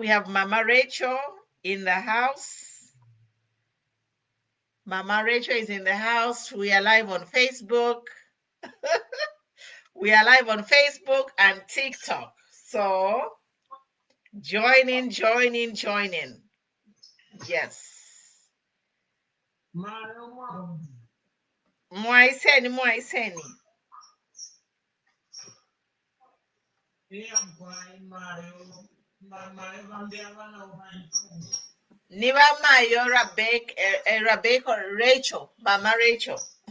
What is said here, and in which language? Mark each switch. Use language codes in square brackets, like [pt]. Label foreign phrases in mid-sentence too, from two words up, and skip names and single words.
[en] We have Mama Rachel in the house. Mama Rachel is in the house. We are live on Facebook. We are live on Facebook and TikTok. So join in. Yes. Mwaiseni. [bem] Niba Mayo Rebecca Rachel, Mama Rachel.